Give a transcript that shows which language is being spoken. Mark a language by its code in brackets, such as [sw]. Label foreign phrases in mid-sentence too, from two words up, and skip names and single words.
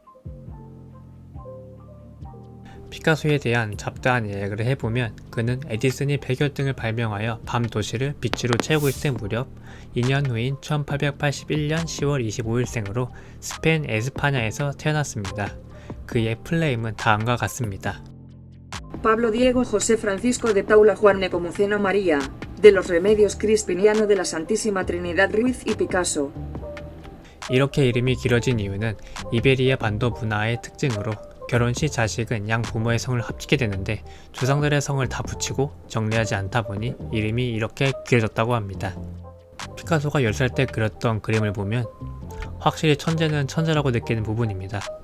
[ko] 피카소에 대한 잡다한 이야기를 해보면 그는 에디슨이 백열등을 발명하여 밤 도시를 빛으로 채우고 있을 무렵 2년 후인 1881년 10월 25일생으로 스페인 에스파냐에서 태어났습니다. 그의 플레임은 다음과 같습니다. Pablo Diego José Francisco de Paula Juan Nepomuceno María, de los Remedios Crispiniano de la Santísima Trinidad Ruiz y Picasso. 이렇게 이름이 길어진 이유는 이베리아 반도 문화의 특징으로 결혼 시 자식은 양 부모의 성을 합치게 되는데 조상들의 성을 다 붙이고 정리하지 않다 보니 이름이 이렇게 길어졌다고 합니다. 피카소가 10살 때 그렸던 그림을 보면 확실히 천재는 천재라고 느끼는 부분입니다.